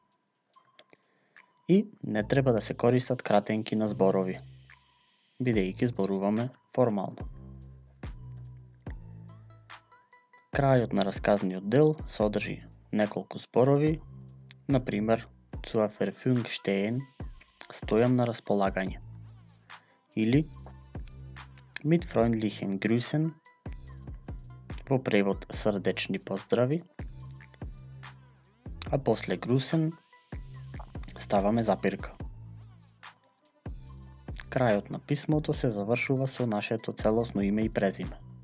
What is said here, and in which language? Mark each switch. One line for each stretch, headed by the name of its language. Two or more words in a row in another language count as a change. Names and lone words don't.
Macedonian: И не треба да се користат кратенки на зборови, бидејќи зборуваме формално. Крајот на расказниот дел содржи неколку зборови, например
German: zur Verfügung stehen,
Macedonian: стојам на располагање, или
German: mit freundlichen Grüßen,
Macedonian: во превод срдечни поздрави, а после Grüßen ставаме запирка. Крајот на писмото се завршува со нашето целосно име и презиме.